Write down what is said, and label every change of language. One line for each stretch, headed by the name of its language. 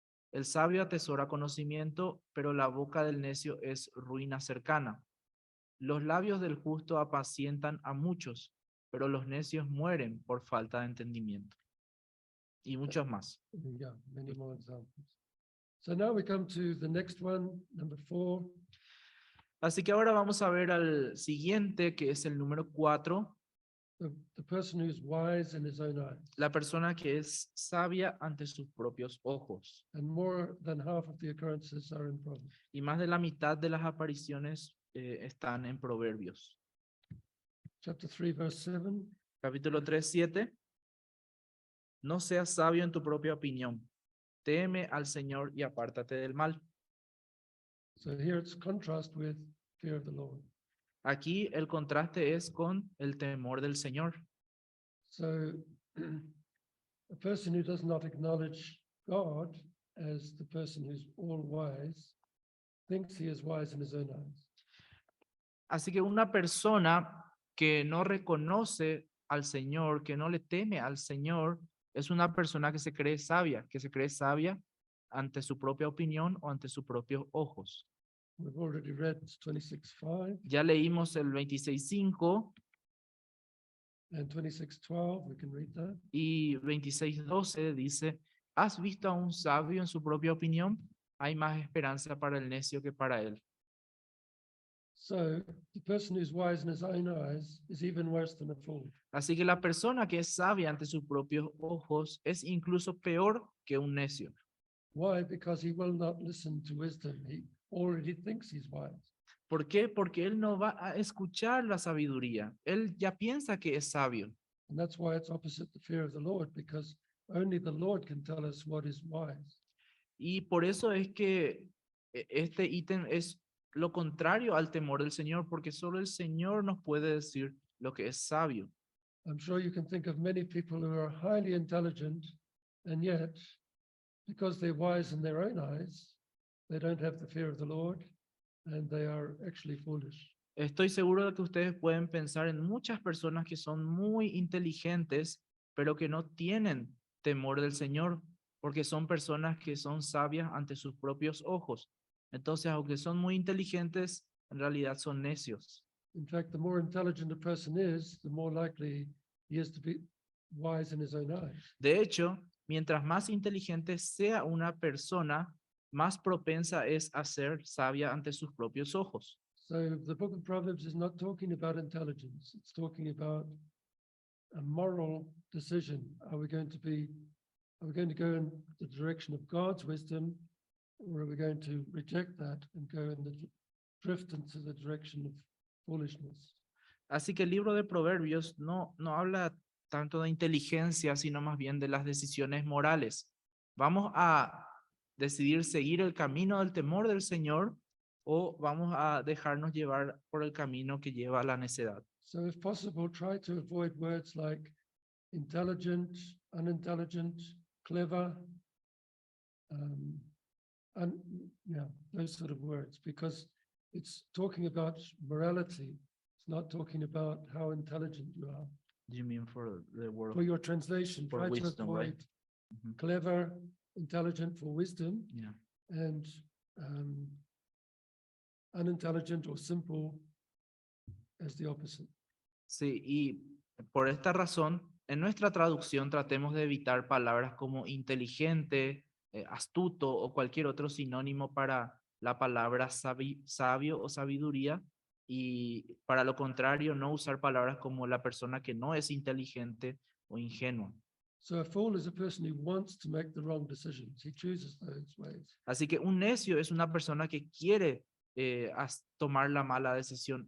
Spanish: El sabio atesora conocimiento, pero la boca del necio es ruina cercana. Los labios del justo apacientan a muchos, pero los necios mueren por falta de entendimiento. Y muchos más.
English: Yeah, many more examples. So now we come to the next one, number 4.
Spanish: Así que ahora vamos a ver al siguiente, que es el número 4.
English: the person who's wise in his own eyes.
Spanish: La persona que es sabia ante sus propios ojos.
English: And more than half of the occurrences are in Proverbs.
Spanish: Y más de la mitad de las apariciones están en Proverbios.
English: Chapter 3, verse 7.
Spanish: Capítulo 3, 7. No seas sabio en tu propia opinión. Teme al Señor y apártate del mal.
English: So here it's contrast with fear of the Lord.
Spanish: Aquí el contraste es con el temor del Señor.
English: So a person who does not acknowledge God as the person who's all wise thinks he is wise in his own eyes.
Spanish: Así que una persona que no reconoce al Señor, que no le teme al Señor, es una persona que se cree sabia ante su propia opinión o ante sus propios ojos.
English: We've already read 26:5
Spanish: Ya leímos el 26.5
English: and 26:12. We can read that.
Spanish: y 26.12 dice, ¿has visto a un sabio en su propia opinión? Hay más esperanza para el necio que para él.
English: So the person who's wise in his own eyes is even worse than a fool.
Spanish: Así que la persona que es sabia ante sus propios ojos es incluso peor que un necio.
English: Why? Because he will not listen to wisdom. He already thinks he's wise.
Spanish: ¿Por qué? Porque él no va a escuchar la sabiduría. Él ya piensa que es sabio.
English: And that's why it's opposite the fear of the Lord, because only the Lord can tell us what is wise.
Spanish: Y por eso es que este ítem es lo contrario al temor del Señor, porque solo el Señor nos puede decir lo que es sabio.
English: I'm sure you can think of many people who are highly intelligent, and yet, because they're wise in their own eyes, they don't have the fear of the Lord, and they are actually foolish.
Spanish: Estoy seguro de que ustedes pueden pensar en muchas personas que son muy inteligentes, pero que no tienen temor del Señor, porque son personas que son sabias ante sus propios ojos. Entonces, aunque son muy inteligentes, en realidad son necios.
English: In fact, the more intelligent a person is, the more likely he is to be wise in his own eyes.
Spanish: De hecho, mientras más inteligente sea una persona, más propensa es a ser sabia ante sus propios ojos.
English: So the book of Proverbs is not talking about intelligence. It's talking about a moral decision. Are we going to go in the direction of God's wisdom, or are we going to reject that and go in the drift into the direction of foolishness?
Spanish: Así que el libro de Proverbios no habla tanto de inteligencia, sino más bien de las decisiones morales. ¿Vamos a decidir seguir el camino del temor del Señor o vamos a dejarnos llevar por el camino que lleva a la necedad?
English: So if possible, try to avoid words like intelligent, unintelligent, clever, and yeah, those sort of words, because it's talking about morality. It's not talking about how intelligent you are. Do you mean for the word? For your translation, For try to wisdom, right? avoid Mhm. clever, intelligent for wisdom, Yeah. and unintelligent or simple as the opposite.
Spanish: Sí, y por esta razón, en nuestra traducción tratemos de evitar palabras como inteligente, astuto o cualquier otro sinónimo para la palabra sabio o sabiduría, y para lo contrario, no usar palabras como la persona que no es inteligente o ingenua.
English: So a fool is a person who wants to make the wrong decisions. He chooses those ways.
Spanish: Así que un necio es una persona que quiere tomar la mala decisión.